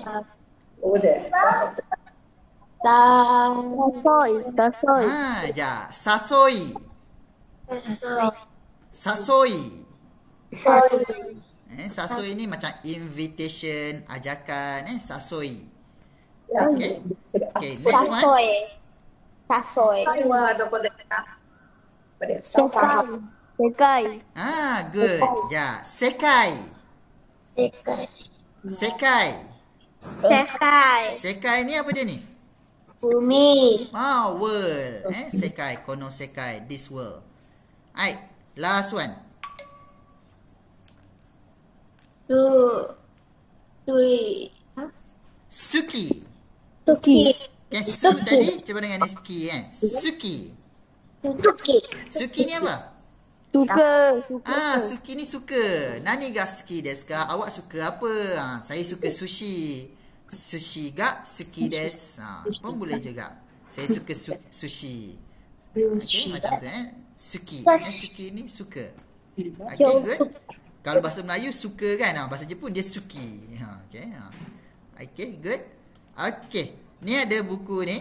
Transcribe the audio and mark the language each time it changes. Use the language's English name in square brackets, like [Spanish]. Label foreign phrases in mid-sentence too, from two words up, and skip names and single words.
[English] Over there. [Japanese] Sasoi. [Malay] Sasoi ni macam invitation, ajakan, [Japanese] sasoi. [English] Okay. Okay, next one. [Japanese] Sasoi. Sekai. [Malay] Good. Sekai. Sekai ni apa dia ni? Bumi. [English] World. [Japanese] Sekai, kono sekai, [English] this world. Alright, last one. [Japanese] Suki. [Malay] Okay, su tadi cuba dengan ni Suki Suki ni apa? Suki ni suka. [Japanese] Nani ga suki desu ka? [Malay] Awak suka apa? Saya suka sushi. [Japanese] Sushi ga suki desu. [Malay] Pun boleh juga. Saya suka sushi. Okay, macam tu Suki. Suki ni suka. Okay, good. Kalau bahasa Melayu suka kan? Bahasa Jepun dia suki. Okay. Okay, good. Okay. Ni ada buku ni.